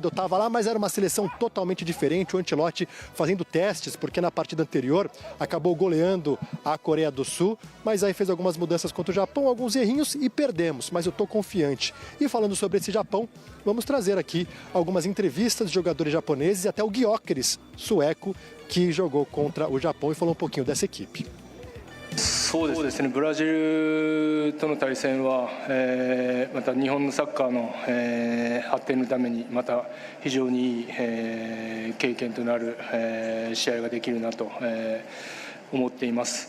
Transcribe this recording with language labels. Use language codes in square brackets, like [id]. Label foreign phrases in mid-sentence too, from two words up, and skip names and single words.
[pt] Eu estava lá, mas era uma seleção totalmente diferente. O Ancelotti fazendo testes, porque na partida anterior acabou goleando a Coreia do Sul, mas aí fez algumas mudanças contra o Japão, alguns errinhos e perdemos, mas eu estou confiante. E falando sobre esse Japão, vamos trazer aqui algumas entrevistas de jogadores japoneses e até o Gyökeres, sueco, que jogou contra o Japão e falou um pouquinho dessa equipe. [ja] そうですね、ブラジルとの対戦は、また日本のサッカーの、発展のためにまた非常にいい、経験となる、試合ができるなと、思っています。